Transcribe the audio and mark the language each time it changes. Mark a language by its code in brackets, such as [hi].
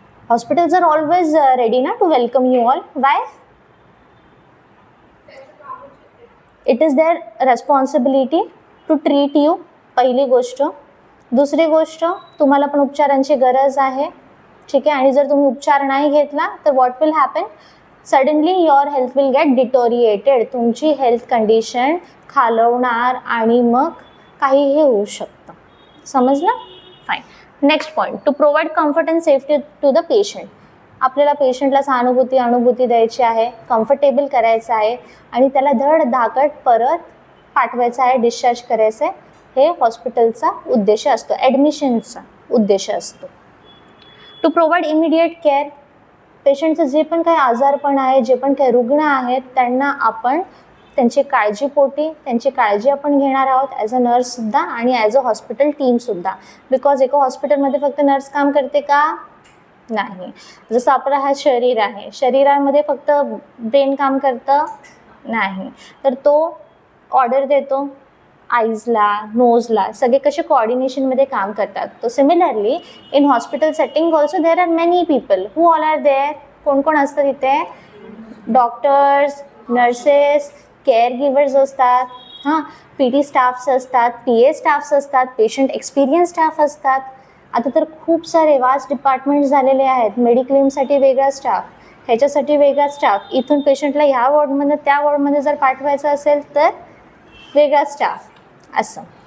[en] Hospitals are always ready ना to welcome you all. Why? It is their responsibility to treat you, [mr] पहिली गोष्ट. दुसरी गोष्ट, तुम्हाला पण उपचारांची गरज आहे. ठीक आहे, आणि जर तुम्ही उपचार नाही घेतला तर [en] What will happen? Suddenly your health will get deteriorated. [mr] तुमची हेल्थ कंडिशन खालवणार आणि मग काहीही होऊ शकतं. समजलं? Fine. [en] Next point, to provide comfort and safety to the patient. [mr] आपल्याला पेशंटला अनुभूती द्यायची आहे, कम्फर्टेबल करायचं आहे, आणि त्याला धड धाकट परत पाठवायचं आहे, डिस्चार्ज करायचं आहे. हे हॉस्पिटलचा उद्देश असतो, ॲडमिशनचा उद्देश असतो. [en] To provide immediate care. [mr] पेशंटचं जे पण काही आजारपण आहे, जे पण काही रुग्ण आहेत, त्यांना आपण त्यांची काळजीपोटी त्यांची काळजी आपण घेणार आहोत, ॲज अ नर्ससुद्धा आणि ॲज अ हॉस्पिटल टीमसुद्धा. बिकॉज एका हॉस्पिटलमध्ये फक्त नर्स काम करते का? नाही. जसं आपलं हा शरीर आहे, शरीरामध्ये फक्त ब्रेन काम करतं? नाही. तर तो ऑर्डर देतो आईजला, नोजला, सगळे कसे कोऑर्डिनेशनमध्ये काम करतात. [en] तो similarly in hospital setting also there are many people. Who all are there? [mr] कोण कोण असतं तिथे? डॉक्टर्स, नर्सेस, केअर गिवर्स असतात, PT स्टाफ्स असतात, PA स्टाफ्स असतात, पेशंट एक्सपिरियन्स स्टाफ असतात. आता तर खूप सारे वास्ट डिपार्टमेंट्स झालेले आहेत. मेडिक्लेमसाठी वेगळा स्टाफ, ह्याच्यासाठी वेगळा स्टाफ, इथून पेशंटला ह्या वॉर्डमध्ये त्या वॉर्डमध्ये जर पाठवायचं असेल तर वेगळा स्टाफ, असं.